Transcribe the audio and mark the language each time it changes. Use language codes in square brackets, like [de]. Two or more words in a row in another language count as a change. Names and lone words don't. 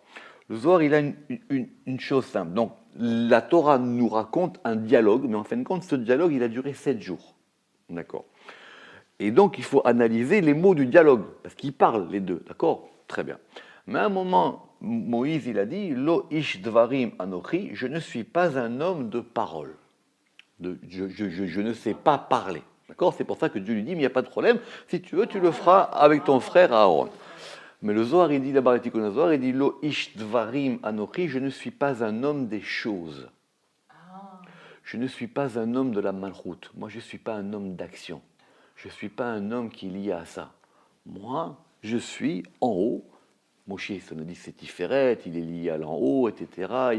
[fr] Le Zohar, il a une chose simple. Donc, la Torah nous raconte un dialogue, mais en fin de compte, ce dialogue, il a duré 7 jours. D'accord ? Et donc, il faut analyser les mots du dialogue, parce qu'ils parlent, les deux. D'accord ? Très bien. Mais à un moment, Moïse, il a dit « [he] לא איש דברים אנכי [fr] » je ne suis pas un homme de parole. Je ne sais pas parler. D'accord ? C'est pour ça que Dieu lui dit, mais il n'y a pas de problème, si tu veux, tu le feras avec ton frère Aaron. Mais le Zohar, il dit d'abord, le Zohar, il dit [he] לא איש דברים אנכי, [fr] je ne suis pas un homme des choses. Je ne suis pas un homme de la malchoute. Moi, je ne suis pas un homme d'action. Je ne suis pas un homme qui est lié à ça. Moi, je suis en haut. Moshe, ça nous dit c'est Tiferet, il est lié à l'en haut, etc.